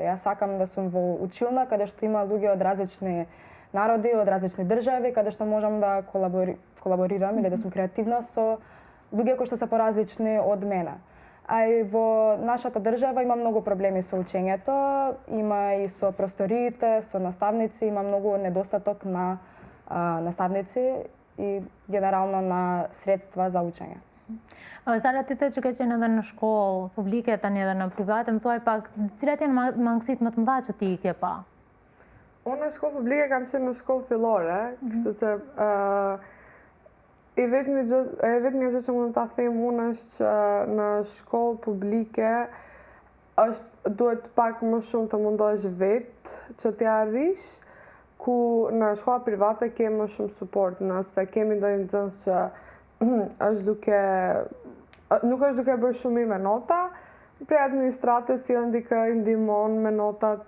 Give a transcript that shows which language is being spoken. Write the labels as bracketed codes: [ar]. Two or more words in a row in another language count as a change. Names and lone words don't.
[mk] Јас сакам да сум во училна каде што има луѓе од различни народи, од различни држави, каде што можам да колаборирам или да сум креативна со луѓе кои што се поразлични од мене. А и во нашата држава има многу проблеми со учењето, има и со просториите, со наставници, има многу недостаток на наставници и генерално на средства за учење. [sq] Сара, ти че qenë edhe në shkollë publike, tani edhe në private, më thuaj pak, cilat janë mangësitë më të mëdha që ti I ke pa? Unë në shkollë publike kam qenë në shkollë fillore, kështu që e vetmja gjë që mund ta them unë është që në shkollë publike duhet pak më shumë të mundohesh vetë që t'ja arrish, ku në shkolla private ke më shumë suport, nëse kemi ndonjë nxënës që nuk është duke bërë shumë mirë me nota, prej administratës sjellën dikë I ndihmon me notat.